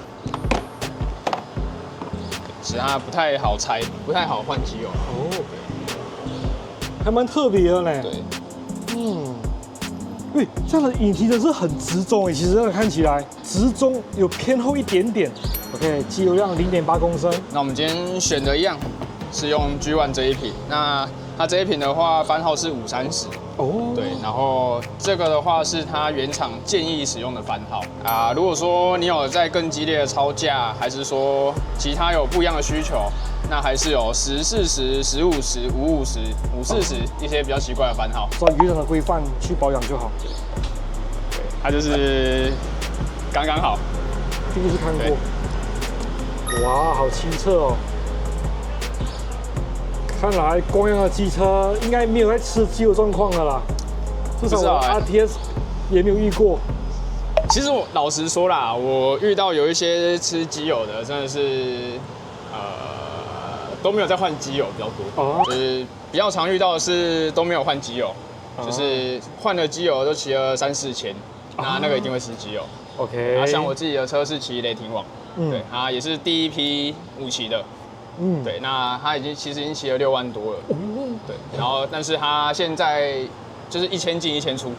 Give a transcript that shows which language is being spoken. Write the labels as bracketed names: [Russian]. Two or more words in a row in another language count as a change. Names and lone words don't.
[Chinese] 其實它不太好拆，不太好換機油。哦。還蠻特別的呢。對，喂，這樣的引擎真是很直中哎，其實這樣看起來直中有偏厚一點點。OK，機油量0.8公升。那我們今天選的一樣是用 G1 這一瓶，那它這一瓶的話番號是530。哦。對，然後這個的話是它原廠建議使用的番號啊。如果說你有在更激烈的操駕，還是說其他有不一樣的需求，那還是有1040、1050、550、540一些比較奇怪的番號。照原厂的規範去保養就好。对，它就是刚剛剛好。第一次看過。哇，好清澈哦！看來光陽的機車應該沒有在吃機油狀況的啦，至少我 RTS 也沒有遇過。其實我老實說啦，我遇到有一些吃機油的，真的是都沒有在換機油比較多，就是比較常遇到的是都沒有換機油，就是換了機油都騎了3-4千，那個一定會吃機油。OK， 像我自己的車是騎雷霆網，對，它也是第一批5期的，對，那它其實已經騎了6萬多了，對，然後但是它現在就是1000進1000出，